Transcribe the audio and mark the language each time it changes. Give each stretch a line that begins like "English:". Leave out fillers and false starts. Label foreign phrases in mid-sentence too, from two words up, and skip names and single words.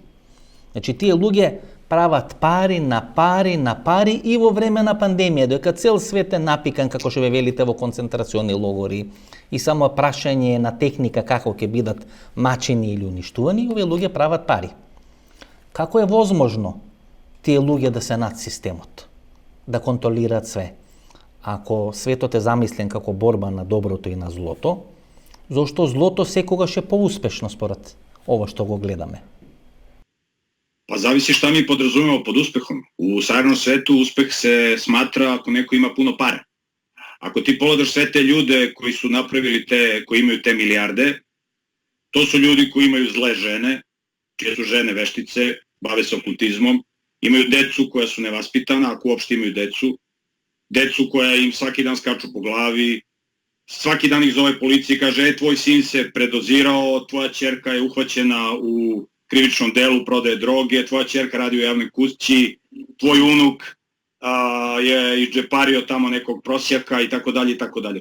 Macedonian: Значи, тие луѓе прават пари на пари на пари и во време на пандемија, додека цел свет е напикан, како што ве велите, во концентрациони логори и само прашање на техника како ќе бидат мачени или уништувани, овие луѓе прават пари. Како е возможно тие луѓе да се над системот, да контролираат све? Ако светот е замислен како борба на доброто и на злото, зошто злото секогаш е поуспешно според ова што го гледаме?
Serbian: Pa zavisi šta mi podrazumemo pod uspehom. U savremenom svetu uspeh se smatra ako neko ima puno para. Ako ti pogledaš sve te ljude koji su napravili koji imaju te milijarde, to su ljudi koji imaju zle žene, čije su žene veštice, bave se okultizmom, imaju decu koja su nevaspitana, ako uopšte imaju decu koja im svaki dan skaču po glavi, svaki dan ih zove policija i kaže, tvoj sin se predozirao, tvoja ćerka je uhvaćena u krivičnom delu, prodaje droge, tvoja ćerka radi u javnoj kući, tvoj unuk je izdžepario tamo nekog prosjaka i tako dalje i tako dalje.